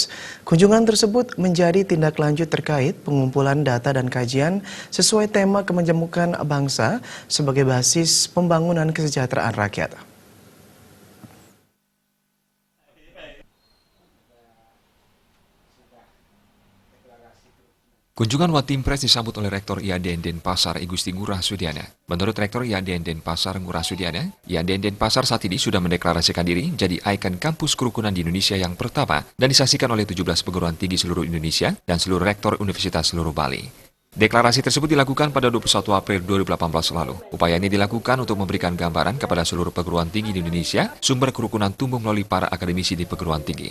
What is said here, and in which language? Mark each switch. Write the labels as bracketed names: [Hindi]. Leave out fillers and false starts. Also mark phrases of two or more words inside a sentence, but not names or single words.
[Indonesian] Kunjungan tersebut menjadi tindak lanjut terkait pengumpulan data dan kajian sesuai tema kemajemukan bangsa sebagai basis pembangunan kesejahteraan rakyat. Kunjungan One Team Press disambut oleh Rektor IHDN Denpasar, Igusti Ngurah Sudiana. Menurut Rektor IHDN Denpasar, Ngurah Sudiana, IHDN Denpasar saat ini sudah mendeklarasikan diri menjadi ikon kampus kerukunan di Indonesia yang pertama dan disaksikan oleh 17 perguruan tinggi seluruh Indonesia dan seluruh rektor universitas seluruh Bali. Deklarasi tersebut dilakukan pada 21 April 2018 lalu. Upaya ini dilakukan untuk memberikan gambaran kepada seluruh perguruan tinggi di Indonesia sumber kerukunan tumbuh melalui para akademisi di perguruan tinggi.